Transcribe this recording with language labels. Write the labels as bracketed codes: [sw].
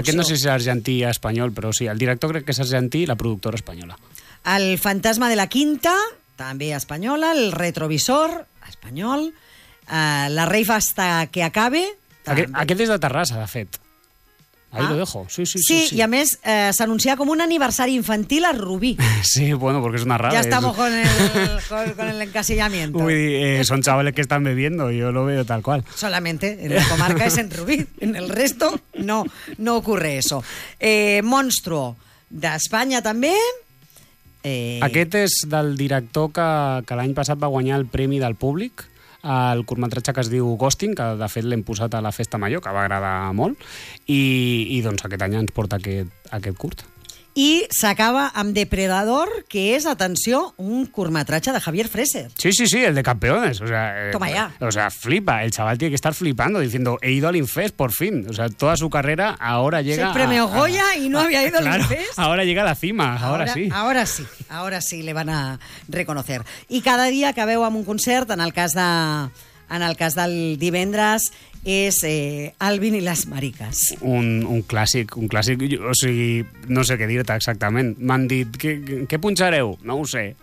[ca] Aquest no sé si és argentí o espanyol, però sí, el director crec que és argentí i la productora espanyola. El Fantasma de la Quinta, també espanyola. El Retrovisor, espanyol. La Reifa Hasta Que Acabe. Aquest és de Terrassa, de fet. [es] Ahí lo dejo. [ca] Sí. I a més, s'anuncia com un aniversari infantil a Rubí. [es] Sí, bueno, porque es una rara. Ya estamos con el encasillamiento. [ca] Vull dir, [es] son chavales que están bebiendo, yo lo veo tal cual. Solamente en la comarca es en Rubí. En el resto, no ocurre eso. [ca] Monstruo, d'Espanya també. Aquest és del director que l'any passat va guanyar el Premi del Públic, el curtmetratge que es diu Ghosting, que de fet l'hem posat a la Festa Major, que va agradar molt, i doncs aquest any ens porta aquest curt. I s'acaba amb Depredador, que és, atenció, un curtmetratge de Javier Freser. [es] Sí, el de Campeones. O sea, toma ya. O sea, flipa, el chaval tiene que estar flipando, diciendo, he ido al Infest, por fin. O sea, toda su carrera ahora llega... Se premió Goya y no había ido claro, al Infest. Ahora llega a la cima, ahora sí. Ahora sí, le van a reconocer. [ca] I cada dia acabeu amb un concert, en el cas del divendres, és Alvin i les Mariques. Un clàssic. O sigui, no sé què dir-te exactament. M'han dit, què punxareu? No ho sé.